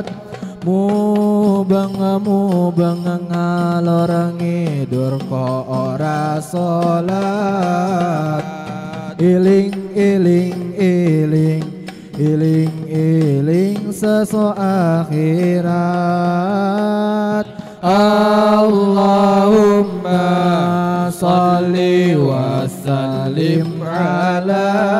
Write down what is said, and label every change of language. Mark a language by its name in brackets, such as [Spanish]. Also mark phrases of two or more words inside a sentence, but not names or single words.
[Javanese] Mubeng ngalor ngidur kok ora salat. Iling iling-iling seso akhirat. [Arabic] اللهم صل وسلم على